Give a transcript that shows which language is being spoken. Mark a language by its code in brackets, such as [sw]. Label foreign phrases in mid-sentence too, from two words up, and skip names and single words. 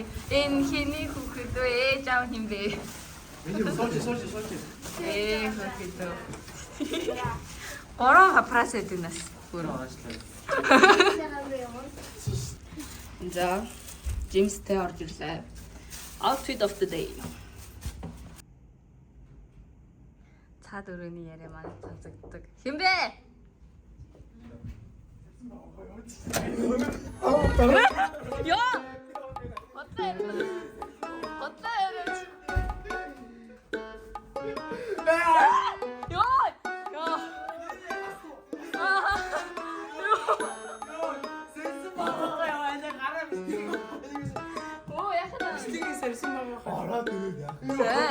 [mn] Энэ хиний хүүхэд үү ээж аав юм бэ? Ээ хөрхи дөө. Ороо хапрас гэдэг нас. За, Джеймстэй орж ирлээ. [en] Outfit of the day. [mn] Цаад өрөөний яриа маань цацагддаг. Хэн бэ? [ko] 야! 어때? 어때? 야! 야! 오, 약간 스틱이 셀수만 알아.